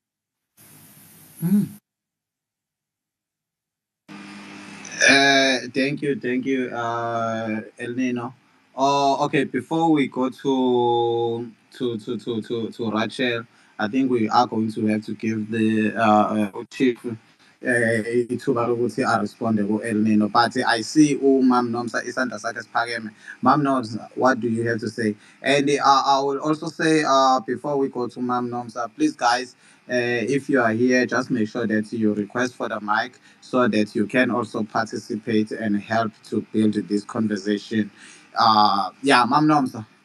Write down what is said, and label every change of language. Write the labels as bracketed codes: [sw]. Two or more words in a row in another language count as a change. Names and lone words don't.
[en] Thank you, El Nino. Oh, okay. Before we go to Rachel, I think we are going to have to give the chief [zu] ithuba lokuthi aresponde ku-El Nino. [en] But I see [zu] uMam Nomsa isandla sakhe siphakeme. Mam Nomsa, [en] what do you have to say? And I will also say, before we go to Mam Nomsa, please guys, if you are here, just make sure that you request for the mic so that you can also participate and help to build this conversation. Yeah, Mam Nomsa.